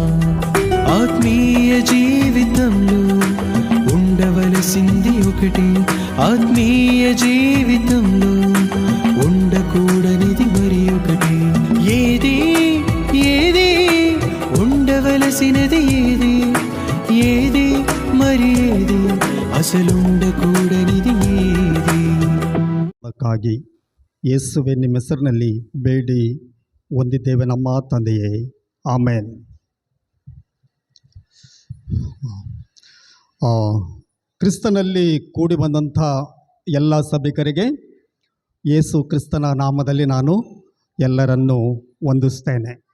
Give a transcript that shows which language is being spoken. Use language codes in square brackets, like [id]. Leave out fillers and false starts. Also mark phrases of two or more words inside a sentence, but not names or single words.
[te] ఆత్మీయ జీవితంలో ఉండవలసింది ఒకటి, ఆత్మీయ జీవితంలో ఉండకూడనిది మరి ఒకటి. ఏది ఏది ఉండవలసినది ఏది, ఏది మరి ఏది అసలుండకూడనిది ఏది. [kn] ಅದಕ್ಕಾಗಿ ಯೇಸುವೆ ನಿಮ್ಮ ಹೆಸರಿನಲ್ಲಿ ಬೇಡಿ ಹೊಂದಿದ್ದೇವೆ ನಮ್ಮ ತಂದೆಯೇ, ಆಮೇನ್. ಕ್ರಿಸ್ತನಲ್ಲಿ ಕೂಡಿ ಬಂದಂಥ ಎಲ್ಲ ಸಭಿಕರಿಗೆ ಯೇಸು ಕ್ರಿಸ್ತನ ನಾಮದಲ್ಲಿ ನಾನು ಎಲ್ಲರನ್ನೂ ವಂದಿಸ್ತೇನೆ.